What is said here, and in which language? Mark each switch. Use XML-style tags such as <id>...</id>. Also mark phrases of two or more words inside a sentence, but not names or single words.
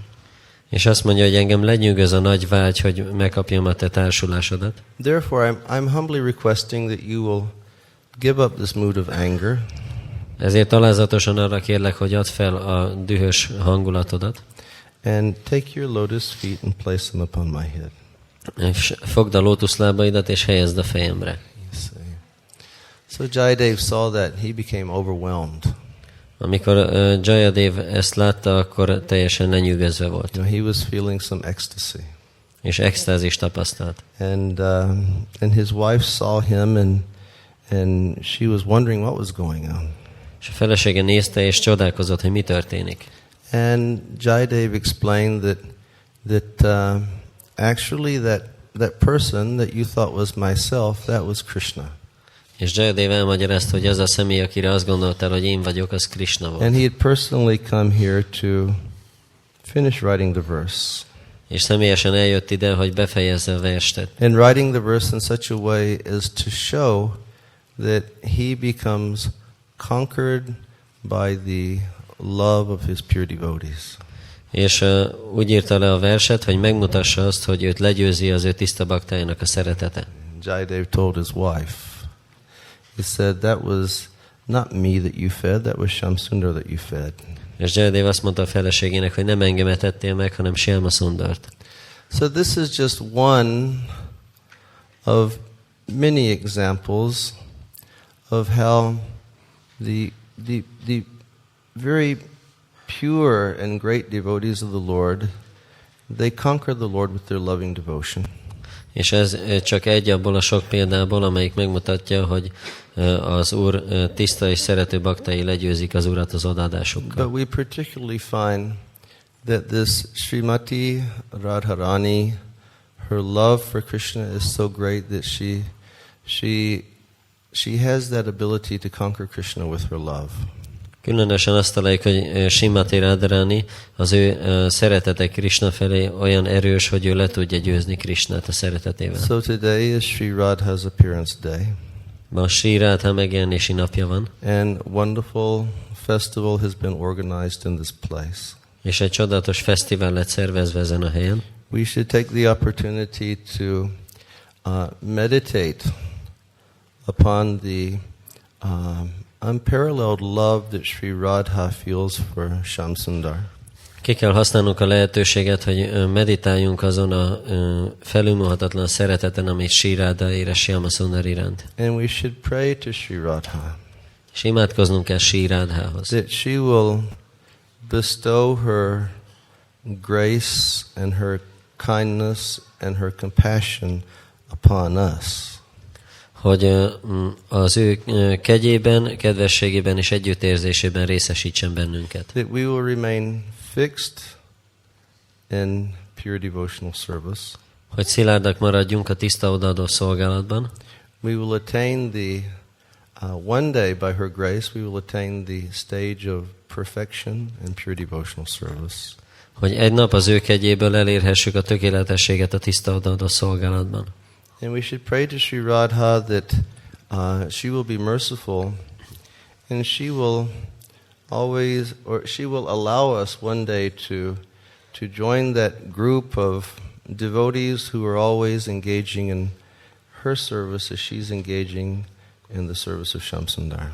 <hu>És azt mondja, hogy engem lenyűgöz a nagy vágy, hogy megkapjam a te társulásodat.</hu> <en>Therefore, I'm humbly requesting that you will give up this mood of anger.</en> <hu>Ezért alázatosan arra kérlek, hogy add fel a dühös hangulatodat.</hu> <en>And take your lotus feet and place them upon my head.</en> <hu>És fogd a lótuszlábaidat, és helyezd a fejemre.</hu> <en>So Jayadev saw that, he became overwhelmed.</en> <hu>Amikor Jayadev ezt látta, akkor teljesen lenyűgözve volt.</hu> <en>He was feeling some ecstasy.</en> <hu>És extázis tapasztalt.</hu> <en>And his wife saw him and she was wondering what was going on.</en> <hu>És a felesége nézte, és csodálkozott, hogy mi történik.</hu> <en>And Jayadev explained that actually that person that you thought was myself, that was Krishna.</en> <hu>És Jayadev elmagyarázta, hogy az a személy, akire azt gondoltál, hogy én vagyok, az Krishna volt.</hu> <en>And he had personally come here to finish writing the verse.</en> <hu>És személyesen eljött ide, hogy befejezze a verset.</hu> <en>And writing the verse in such a way as to show that he becomes conquered by the love of his pure devotees.</en> <hu>És úgy írta le a verset, hogy megmutassa azt, hogy őt legyőzi az ő tiszta baktájának a szeretete.</hu> <en>Jayadev told his wife, he said, that was not me that you fed, that was Shamsundar that you fed.</en> <hu>És Jayadev azt mondta a feleségének, hogy nem engemet ettél meg, hanem Shyama Sundart.</hu> <en>So this is just one of many examples of how the very pure and great devotees of the Lord, they conquer the Lord with their loving devotion.</en> <hu>És ez csak egy abból a sok példából, amelyik megmutatja, hogy az Úr tiszta és szerető baktái legyőzik az Urat az odaadásukkal.</hu> <en>But we particularly find that this Srimati Radharani, her love for Krishna is so great that she has that ability to conquer Krishna with her love.</en> <hu>Különösen azt találjuk, hogy Srimati Radharani, az ő szeretete Krishna felé olyan erős, hogy ő le tudja győzni Krishnát a szeretetével.</hu> <en>So today is Sri Radha's appearance day.</en> <hu>Ma Sri Radha megjelenési napja van.</hu> <en>And wonderful festival has been organized in this place.</en> <hu>És egy csodálatos fesztivál lett szervezve ezen a helyen.</hu> <en>We should take the opportunity to meditate upon the unparalleled love that Sri Radha feels for Shamsundar.</en> <hu>Ki kell használnunk a lehetőséget, hogy meditáljunk azon a felülmúlhatatlan szereteten, amit Sri Radha érez Shyama Sundar iránt.</hu> <en>And we should pray to Sri Radha.</en> <hu>És imádkoznunk kell Sri Radhához.</hu> <en>That she will bestow her grace and her kindness and her compassion upon us.</en> <hu>Hogy az ő kegyében, kedvességében és együttérzésében részesítsen bennünket.</hu> <en>That we will remain fixed in pure devotional service.</en> <hu>Hogy szilárdak maradjunk a tiszta odaadó szolgálatban.</hu> <en>We will attain one day by her grace, we will attain the stage of perfection in pure devotional service.</en> <hu>Hogy egy nap az ő kegyéből elérhessük a tökéletességet a tiszta odaadó szolgálatban.</hu> <en>And we should pray to Sri Radha that she will be merciful and she will allow us one day to join that group of devotees who are always engaging in her service as she's engaging in the service of Shamsundar.</en>